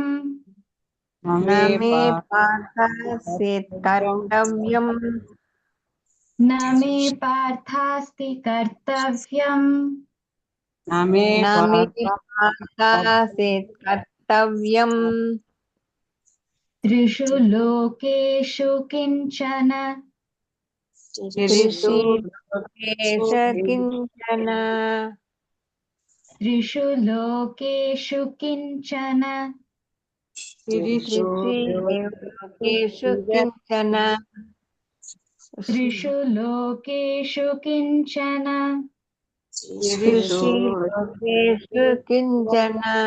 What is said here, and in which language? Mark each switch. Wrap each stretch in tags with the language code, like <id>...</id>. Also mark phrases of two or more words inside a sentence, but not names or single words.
<sa>नमे पार्थास्ति कर्तव्यम् नमे पार्थास्ति कर्तव्यम् நமே नमे पार्थास्ति कर्तव्यम् त्रिषु लोकेषु किञ्चन त्रिषु लोकेषु किञ्चन त्रिषु लोकेषु किञ्चन त्रिषु लोकेषु किञ्चन त्रिषु लोकेषु किञ्चन त्रिषु लोकेषु किञ्चन</sa>